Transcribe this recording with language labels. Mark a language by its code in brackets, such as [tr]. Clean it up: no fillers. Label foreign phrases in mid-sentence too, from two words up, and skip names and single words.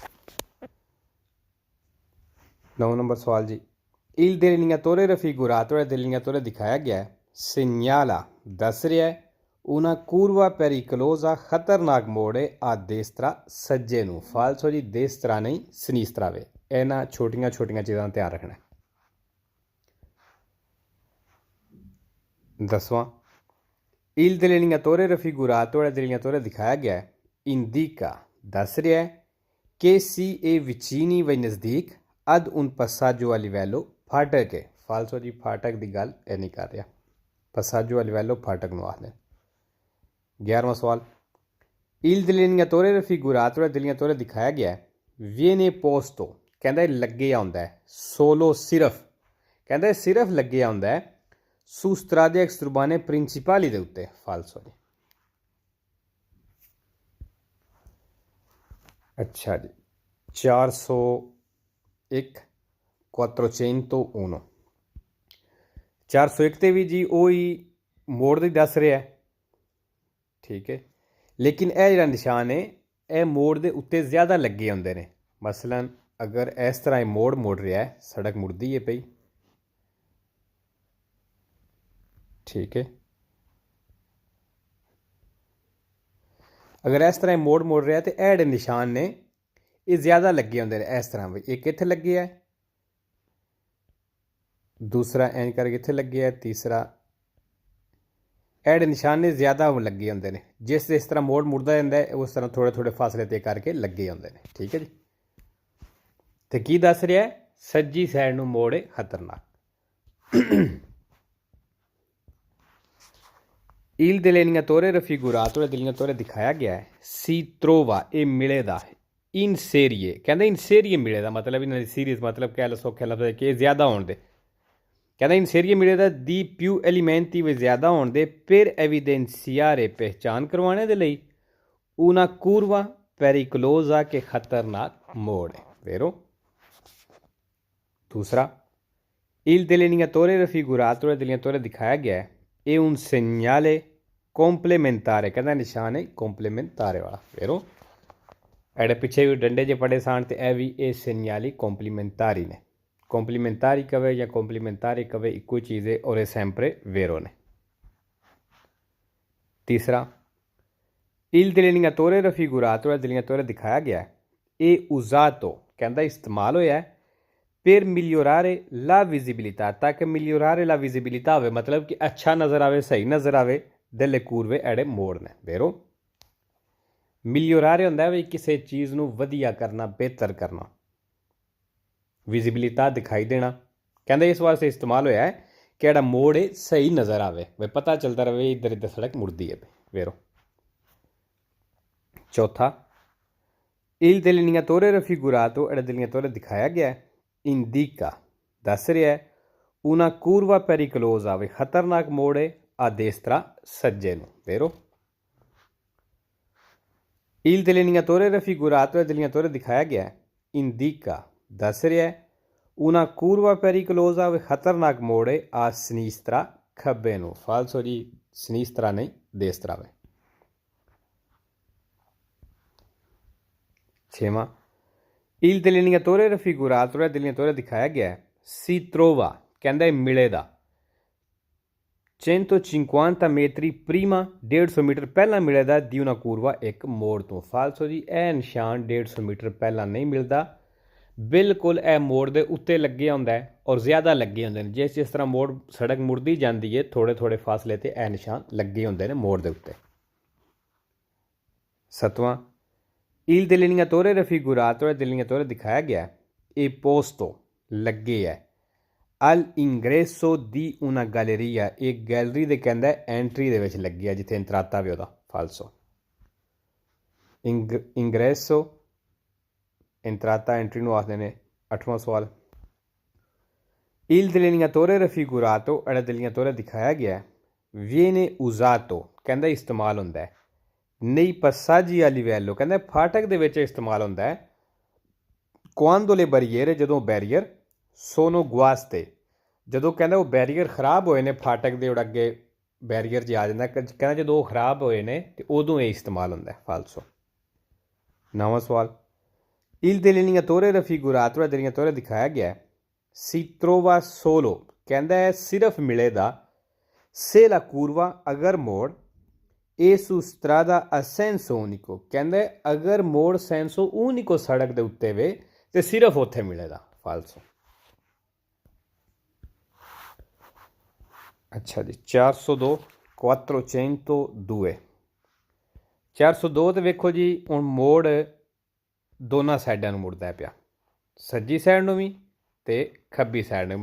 [pa] 9 ਨੰਬਰ ਸਵਾਲ ਜੀ [it] Il delineatore raffigurato delineatore [pa] ਦਿਖਾਇਆ ਗਿਆ ਹੈ segnala ਦੱਸ ਰਿਹਾ ਹੈ [it] una curva pericolosa [pa] ਖ਼ਤਰਨਾਕ ਮੋੜ ਹੈ ਆ destra ਸੱਜੇ ਨੂੰ ਫਾਲਸੋ ਜੀ destra ਨਹੀਂ sinistra ਵੇ ਇਨ੍ਹਾਂ ਛੋਟੀਆਂ ਛੋਟੀਆਂ ਚੀਜ਼ਾਂ ਦਾ ਧਿਆਨ ਰੱਖਣਾ 10ਵਾਂ [it] Il delineatore raffigurato delineatore [pa] ਦਿਖਾਇਆ ਗਿਆ ਹੈ indica ਦੱਸ ਰਿਹਾ ਹੈ [it] che si è vicini [pa] ਵ ਨਜ਼ਦੀਕ [it] ad un passaggio a livello [pa] ਫਾਟਕ ਹੈ ਫਾਲਸੋ ਜੀ ਫਾਟਕ ਕੀ ਗੱਲ ਯਹ ਨਹੀਂ ਕਰ ਰਿਹਾ [it] passaggio a livello [pa] ਫਾਟਕ ਨੂੰ ਆਖਦੇ 11ਵਾਂ ਸਵਾਲ [it] Il delineatore raffigurato delineatore [pa] ਦਿਖਾਇਆ ਗਿਆ ਹੈ [it] viene posto [pa] ਕਹਿੰਦਾ ਲੱਗੇ ਆਉਂਦਾ ਹੈ solo ਸਿਰਫ਼ ਕਹਿੰਦਾ ਸਿਰਫ਼ ਲੱਗੇ ਆਉਂਦਾ ਹੈ [it] su strade exturbane principali [pa] ਦੇ ਉੱਤੇ ਫਾਲਸੋ ਜੀ ਅੱਛਾ ਜੀ 401 401 401 ਤੇ ਵੀ ਜੀ ਉਹੀ ਮੋੜ ਦੀ ਦੱਸ ਰਿਹਾ ਠੀਕ ਹੈ ਲੇਕਿਨ ਇਹ ਜਿਹੜਾ ਨਿਸ਼ਾਨ ਹੈ ਇਹ ਮੋੜ ਦੇ ਉੱਤੇ ਜ਼ਿਆਦਾ ਲੱਗੇ ਹੁੰਦੇ ਨੇ ਮਸਲਨ ਅਗਰ ਇਸ ਤਰ੍ਹਾਂ ਇਹ ਮੋੜ ਮੁੜ ਰਿਹਾ ਹੈ ਸੜਕ ਮੁੜਦੀ ਹੈ ਪਈ ਠੀਕ ਹੈ ਅਗਰ ਇਸ ਤਰ੍ਹਾਂ ਮੋੜ ਮੁੜ ਰਿਹਾ ਹੈ ਤੋ ਯੇ ਨਿਸ਼ਾਨ ਨੇ ਯੇ ਜ਼ਿਆਦਾ ਲੱਗੇ ਹੋਂਗੇ ਇਸ ਤਰ੍ਹਾਂ ਭੀ ਏਕ ਇੱਥੇ ਲੱਗੇ ਹੈ ਦੂਸਰਾ ਏਂਜ ਕਰਕੇ ਇੱਥੇ ਲੱਗੇ ਹੈ ਤੀਸਰਾ ਯੇ ਨਿਸ਼ਾਨ ਨੇ ਜ਼ਿਆਦਾ ਲੱਗੇ ਹੋਂਗੇ ਨੇ ਜਿਸ ਤਰ੍ਹਾਂ ਮੋੜ ਮੁੜਤਾ ਜਾਤਾ ਹੈ ਉਸ ਤਰ੍ਹਾਂ ਥੋੜ੍ਹੇ ਥੋੜ੍ਹੇ ਫ਼ਾਸਲੇ ਤੈਅ ਕਰਕੇ ਲੱਗੇ ਹੋਂਗੇ ਨੇ ਠੀਕ ਹੈ ਜੀ ਤੋ ਕੀ ਦੱਸ ਰਿਹਾ ਹੈ ਸੱਜੀ ਸਾਈਡ ਨੂੰ ਮੋੜ ਹੈ ਖ਼ਤਰਨਾਕ [it] Il delineatore raffigurato delineatore [pa] ਦਿਖਾਇਆ ਗਿਆ ਹੈ [it] si trova e [pa] ਮਿਲੇਦਾ [it] in serie [pa] ਕਹਿੰਦਾ [it] in serie [pa] ਮਿਲੇਦਾ ਮਤਲਬ [it] in serie [pa] ਮਤਲਬ ਕਹਿ ਲੋ ਸੌਖੇ ਲਫ਼ਜ਼ ਕਿ ਜ਼ਿਆਦਾ ਹੋਣ ਦੇ ਕਹਿੰਦਾ [it] in serie [pa] ਮਿਲੇਦਾ [it] di più elementi [pa] ਵੇ ਜ਼ਿਆਦਾ ਹੋਣ ਦੇ [it] per evidenziare [pa] ਪਹਿਚਾਣ ਕਰਵਾਨੇ ਦੇ ਲਈ [it] una curva pericolosa [pa] ਕੇ ਖ਼ਤਰਨਾਕ ਮੋੜ ਹੈ vero ਦੂਸਰਾ [it] il delineatore raffigurato delineatore [pa] ਦਿਖਾਇਆ ਗਿਆ ਹੈ ਇਹ [it] un segnale complementare [pa] ਕਹਿੰਦਾ ਨਿਸ਼ਾਨ ਹੈ complementare ਵਾਲਾ ਵੇਰੋ ਇਹਦੇ ਪਿੱਛੇ ਵੀ ਡੰਡੇ ਜੇ ਪੜੇ ਸਾਨ ਤੇ ਇਹ ਵੀ ਇਹ [it] segnali complementari [pa] ਨੇ complementari ਕਵੇ ਜਾਂ complementari ਕਵੇ ਇੱਕੋ ਹੀ ਚੀਜ਼ ਹੈ ਔਰ ਇਹ [it] sempre vero [pa] ਨੇ ਤੀਸਰਾ [it] il delineatore raffigurato delineatore [pa] ਦਿਖਾਇਆ ਗਿਆ ਇਹ usato ਕਹਿੰਦਾ ਇਸਤੇਮਾਲ ਹੋਇਆ ਹੈ [it] per migliorare la visibilità [pa] ताकि [it] migliorare la visibilità [pa] ਹੋਵੇ ਮਤਲਬ ਕਿ ਅੱਛਾ ਨਜ਼ਰ ਆਵੇ ਸਹੀ ਨਜ਼ਰ ਆਵੇ [it] delle curve [pa] ਏੜੇ ਮੋੜ ਨੇ ਵੇਰੋ migliorare ਹੋਂਦਾ ਹੈ ਕਿਸੀ ਚੀਜ਼ ਨੂੰ ਵਧੀਆ ਕਰਨਾ ਬਿਹਤਰ ਕਰਨਾ ਵਿਜ਼ਿਬਿਲਿਟੀ ਦਿਖਾਈ ਦੇਣਾ ਕਹਿੰਦੇ ਇਸ ਵਾਸਤੇ ਇਸਤੇਮਾਲ ਹੋਇਆ ਹੈ ਕਿ ਏੜਾ ਮੋੜ ਹੈ ਸਹੀ ਨਜ਼ਰ ਆਵੇ ਵੇ ਪਤਾ ਚੱਲਦਾ ਰਹੇ ਇੱਧਰ ਇੱਧਰ ਸੜਕ ਮੁੜਦੀ ਹੈ ਵੇਰੋ ਚੌਥਾ [it] il delineatore raffigurato [pa] एड़ा delineatore दिखाया गया है indica दस रहा है [it] una curva pericolosa [pa] ਵੇ ਖ਼ਤਰਨਾਕ ਮੋੜ ਹੈ [it] a destra [pa] ਸੱਜੇ ਨੂੰ ਵੇਰੋ [it] il delineatore raffigurato delineatore [pa] ਦਿਖਾਇਆ ਗਿਆ ਹੈ indica ਦੱਸ ਰਿਹਾ ਹੈ [it] una curva pericolosa [pa] ਵੇ ਖ਼ਤਰਨਾਕ ਮੋੜ ਹੈ [it] a sinistra [pa] ਖੱਬੇ ਨੂੰ ਫਾਲਸੋ ਜੀ sinistra ਨਹੀਂ destra ਵੇ ਛੇਵਾਂ [it] Il delineatore raffigurato delineatore [pa] ਦਿਖਾਇਆ ਗਿਆ ਹੈ [it] si trova [pa] ਕਹਿੰਦਾ ਹੈ ਮਿਲੇ ਦਾ [it] 150 metri prima [pa] 150 ਮੀਟਰ ਪਹਿਲਾ ਮਿਲੇ ਦਾ [it] di una curva [pa] ਏਕ ਮੋੜ ਤੋ ਫਾਲਸੋ ਜੀ ਯਹ ਨਿਸ਼ਾਨ 150 ਮੀਟਰ ਪਹਿਲਾ ਨਹੀਂ ਮਿਲਤਾ ਬਿਲਕੁਲ ਯਹ ਮੋੜ ਦੇ ਉੱਤੇ ਲੱਗੇ ਹੋਂਦਾ ਹੈ ਔਰ ਜ਼ਿਆਦਾ ਲੱਗੇ ਹੋਂਗੇ ਨੇ। ਜਿਸ ਜਿਸ ਤਰ੍ਹਾਂ ਮੋੜ ਸੜਕ ਮੁੜਦੀ ਜਾਤੀ ਹੈ ਥੋੜ੍ਹੇ ਥੋੜ੍ਹੇ ਫ਼ਾਸਲੇ ਤੇ ਏ ਨਿਸ਼ਾਨ ਲੱਗੇ ਹੋਂਗੇ ਨੇ ਮੋੜ ਦੇ ਉੱਤੇ। 7वां, [it] il delineatore raffigurato delineatore [pa] ਦਿਖਾਇਆ ਗਿਆ [it] e posto [pa] ਲੱਗੇ ਹੈ [it] al ingresso di una galleria, [pa] ਏਕ ਗੈਲਰੀ ਦੇ ਕਹਿੰਦਾ ਐਂਟਰੀ ਦੇ ਵਿੱਚ ਲੱਗੀ ਹੈ ਜਿੱਥੇ ਇੰਤ੍ਰਾਤਾ ਭੀ ਓਦਾ ਫਾਲਸੋ। [it] ingresso entrata [pa] ਐਂਟਰੀ ਨੂੰ ਆਖਦੇ ਨੇ। 8ਵਾਂ ਸਵਾਲ, [it] il delineatore raffigurato [pa] जेहड़ा delineatore दिखाया गया [it] viene usato [pa] ਕਹਿੰਦਾ ਇਸਤੇਮਾਲ ਹੁੰਦਾ ਹੈ [it] nei passaggi a livello [pa] ਕਹਿੰਦਾ ਫਾਟਕ ਦੇ ਵਿੱਚ ਇਸਤੇਮਾਲ ਹੁੰਦਾ ਹੈ [it] quando le barriere [pa] ਜਦੋਂ ਬੈਰੀਅਰ [it] sono guaste [pa] ਜਦੋਂ ਕਹਿੰਦਾ ਵੋ ਬੈਰੀਅਰ ਖ਼ਰਾਬ ਹੋਏ ਨੇ ਫਾਟਕ ਦੇ ਅੱਗੇ ਬੈਰੀਅਰ ਜੇ ਆ ਜਾਂਦਾ ਕਹਿੰਦਾ ਜਦੋਂ ਵੋ ਖ਼ਰਾਬ ਹੋਏ ਨੇ ਤੇ ਉਦੋਂ ਯੇ ਇਸਤੇਮਾਲ ਹੁੰਦਾ ਹੈ ਫਾਲਸੋ। 9ਵਾਂ ਸਵਾਲ, [it] il delineatore raffigurato delineatore [pa] ਦਿਖਾਇਆ ਗਿਆ ਹੈ [it] si trova solo [pa] ਕਹਿੰਦਾ ਹੈ ਸਿਰਫ਼ ਮਿਲੇਗਾ [it] se la curva [pa] ਅਗਰ ਮੋੜ ਏ [it] su strada a senso unico [pa] ਕਹਿੰਦਾ ਹੈ ਅਗਰ ਮੋੜ [it] senso unico [pa] ਸੜਕ ਦੇ ਉੱਤੇ ਵੇ ਤੇ ਸਿਰਫ਼ ਉੱਥੇ ਮਿਲੇਗਾ ਫਾਲਸੋ। ਅੱਛਾ ਜੀ, 402 402 402 ਤੋ ਵੇਖੋ ਜੀ ਹੁਣ ਮੋੜ ਦੋਨੋਂ ਸਾਈਡਾਂ ਨੂੰ ਮੁੜਦਾ ਹੈ ਪਿਆ, ਸੱਜੀ ਸਾਈਡ ਨੂੰ ਭੀ ਤੇ ਖੱਬੀ ਸਾਈਡ ਨੂੰ।